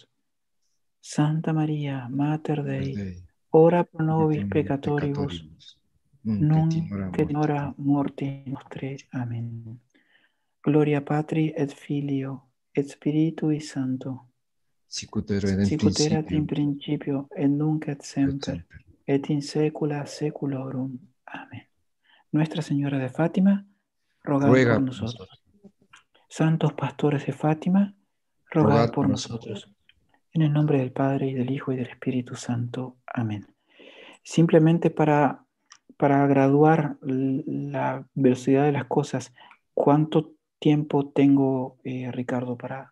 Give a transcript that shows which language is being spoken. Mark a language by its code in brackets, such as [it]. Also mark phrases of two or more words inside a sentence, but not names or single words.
[la] Santa María, Mater Dei, ora pro nobis peccatoribus, nunc et in hora mortis nostre. Amén. Gloria Patri et Filio et Spiritui Sancto, Sicut sicut erat in principio, principio et nunc et semper, et in saecula saeculorum. Amén. [es] Nuestra Señora de Fátima, rogad ruega por nosotros. Santos pastores de Fátima, rogad por nosotros. En el nombre del Padre, y del Hijo, y del Espíritu Santo. Amén. Simplemente para graduar la velocidad de las cosas, ¿cuánto tiempo tengo, Ricardo, para